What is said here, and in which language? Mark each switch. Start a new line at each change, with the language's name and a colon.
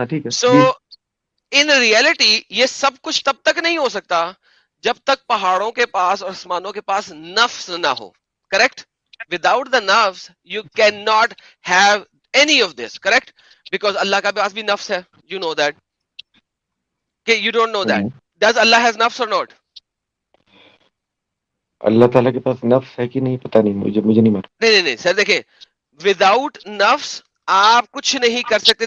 English: So in reality
Urdu: یہ سب کچھ تب تک نہیں ہو سکتا جب تک پہاڑوں کے پاس اور آسمانوں کے پاس نفس نہ ہو.
English: Correct. Without the نفس you can not have any of this. Correct. Because
Urdu: اللہ کا پاس بھی نفس ہے.
English: You know that کہ you don't know that. Does اللہ has نفس اور ناٹ؟
Urdu: اللہ تعالیٰ کے پاس نفس ہے کہ نہیں پتہ نہیں, مجھے نہیں معلوم. نہیں سر دیکھیں, وداؤٹ نفس آپ کچھ نہیں کر سکتے.